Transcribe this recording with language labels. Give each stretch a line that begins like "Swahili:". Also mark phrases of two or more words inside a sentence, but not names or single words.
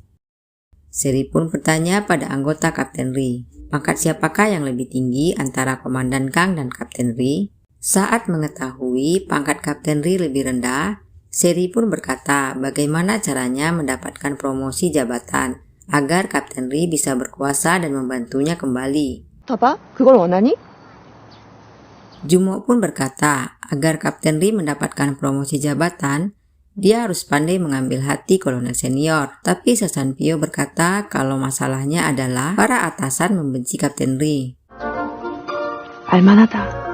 Indonesian: Seri pun bertanya pada anggota Kapten Lee, pangkat siapakah yang lebih tinggi antara Komandan Kang dan Kapten Lee? Saat mengetahui pangkat Kapten Lee lebih rendah, Seri pun berkata bagaimana caranya mendapatkan promosi jabatan agar Kapten Lee bisa berkuasa dan membantunya kembali.
Korean: 봐봐, 그걸 원하니?
Indonesian: Jungmook pun berkata agar Kapten Lee mendapatkan promosi jabatan, dia harus pandai mengambil hati kolonel senior. Tapi Sasan Pyo berkata kalau masalahnya adalah para atasan membenci Kapten Lee.
Korean: 알만하다.